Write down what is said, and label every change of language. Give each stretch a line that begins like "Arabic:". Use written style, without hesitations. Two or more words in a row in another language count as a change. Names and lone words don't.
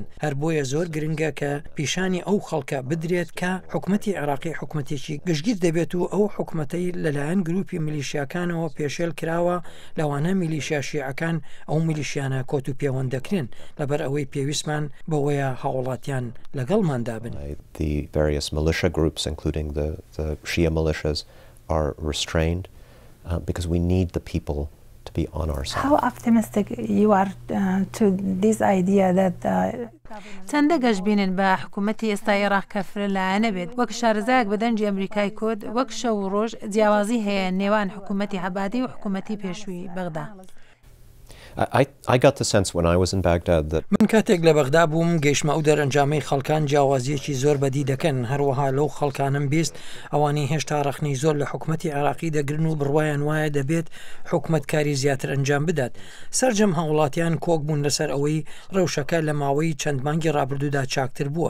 Central Kurdish: هەر بۆیە زۆر گرنگە کە پیشانی ئەو خەڵکە بدرێت کە حکومەتی عێراقی حکومەتێکی گشتگیر دەبێت و ئەو حکومەتەی لەلایەن گروپی میلیشیاکانەوە پێشێل کراوە لەوانە میلیشیا شیعەکان ئەو میلیشیانە کۆت و پەیوەند دەکرێن لەبەر ئەوەی پێویستمان بەوەیە هاوڵاتیان لەگەڵماندا بن.
English: The various militia groups, including the Shia militias, are restrained because we need the people to be on our side. How optimistic you are to this idea that
Central Kurdish: چەندە گەشتبینن بە حکوومەتی ئێستا عێراق کەفر لایەنە بێت وەک شارەزایەک بە دەنجی ئەمریکای کۆد وەک شەو و ڕۆژ جیاوازی هەیە نێوان حکوومەتی عەبادی و حکوومەتی پێشووی بەغدا.
English: I got the sense when I was in Baghdad that
Central Kurdish: من کاتێک لە بەغدا بووم گەیشتمە ئەو دەرەنجامەی خەڵکان جیاوازیەکی زۆر بەدی دەکەن. هەروەها لەو خەڵکانم بیست ئەوانەی هێشتا ڕەخنەی زۆر لە حکوومەتی عێراقی دەگرن و بڕوایان وایە دەبێت حکوومەتکاری زیاتر ئەنجام بدات. سەرجەم هاوڵاتیان کۆک بوون لەسەر ئەوەی ڕەوشەکە لە ماوەی چەند مانگی ڕابردوودا چاکتر بووە.